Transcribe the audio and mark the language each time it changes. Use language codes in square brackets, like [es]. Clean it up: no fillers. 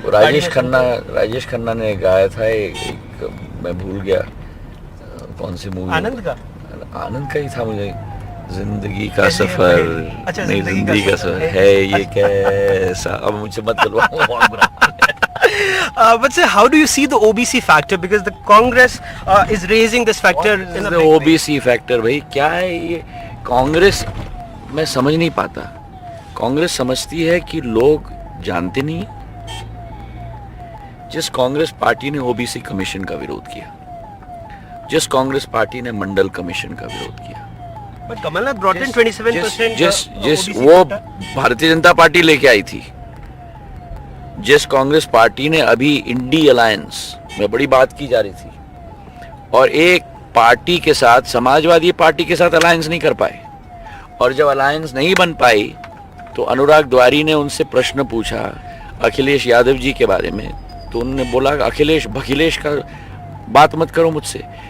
[hi] राजेश खन्ना ने गाया था एक मैं भूल गया कौन सी मूवी, आनंद का ही था मुझे। जिंदगी का सफर, अच्छा, नहीं जिंदगी का सफर है ये कैसा, अब मुझे मत बुलवाओ, बहुत बुरा। [en] But sir, how do you see the OBC factor? Because the Congress is raising this factor in a big way. [hi] OBC factor भाई क्या है ये? कांग्रेस मैं समझ नहीं पाता। कांग्रेस समझती है कि लोग जानते नहीं। जिस कांग्रेस पार्टी ने ओबीसी कमीशन का विरोध किया, जिस कांग्रेस पार्टी ने मंडल कमीशन का विरोध किया, [en] But Kamalnath brought in 27%. [hi] जिस वो भारतीय जनता पार्टी लेके आई थी, जिस कांग्रेस पार्टी ने अभी इंडी अलायंस में बड़ी बात की जा रही थी, और एक पार्टी के साथ, समाजवादी पार्टी के साथ अलायंस नहीं कर पाए, और जब अलायंस नहीं बन पाई तो अनुराग द्वारी ने उनसे प्रश्न पूछा अखिलेश यादव जी के बारे में, तो उन्होंने बोला अखिलेश भखिलेश का बात मत करो मुझसे।